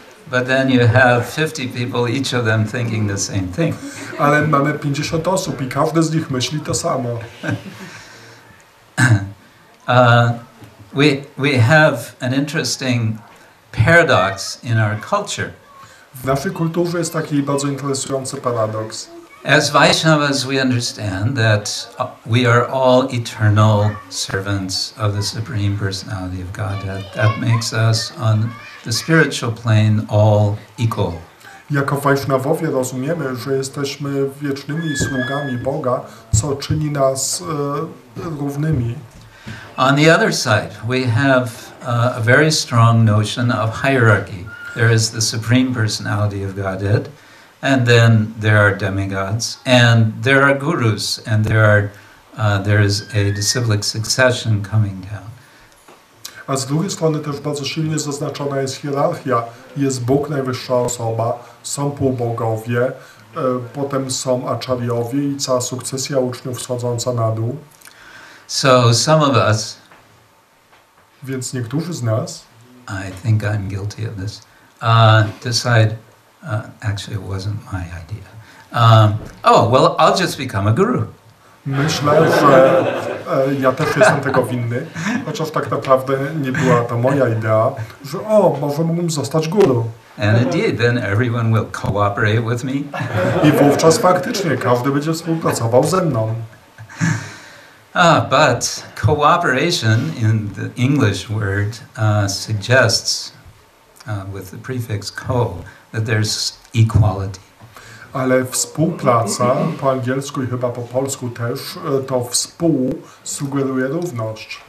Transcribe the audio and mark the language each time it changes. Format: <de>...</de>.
<en>But then you have 50 people, each of them thinking the same thing.</en> <pl>Ale mamy 50 osób i każdy z nich myśli to samo.</pl> <en>We have an interesting paradox in our culture.</en> <pl>W naszej kulturze jest taki bardzo interesujący paradoks.</pl> <en>As Vaishnavas, we understand that we are all eternal servants of the Supreme Personality of Godhead. That makes us on the spiritual plane all equal.</en> <pl>Jako Wajsznawowie rozumiemy, że jesteśmy wiecznymi sługami Boga, co czyni nas równymi.</pl> <en>On the other side, we have a very strong notion of hierarchy. There is the Supreme Personality of Godhead, and then there are demigods, and there are gurus, and there is a disciplic succession coming down.</en> <pl>A z drugiej strony też bardzo silnie zaznaczona jest hierarchia. Jest Bóg, najwyższa osoba, są półbogowie, potem są acharyowie i cała sukcesja uczniów schodząca na dół.</pl> <en>So some of us,</en> <pl>więc niektórzy z nas,</pl> <en>I think I'm guilty of this, decide, actually it wasn't my idea. Oh, well, I'll just become a guru.</en> <pl>Myślę, że ja też jestem tego winny, chociaż tak naprawdę nie była to moja idea, że może mógłbym zostać guru.</pl> <en>And indeed, then everyone will cooperate with me.</en> <pl>I wówczas faktycznie każdy będzie współpracował ze mną.</pl> <en>But cooperation in the English word suggests, with the prefix co, that there's equality.</en> <pl>Ale współpraca po angielsku i chyba po polsku też, to współ sugeruje równość.</pl>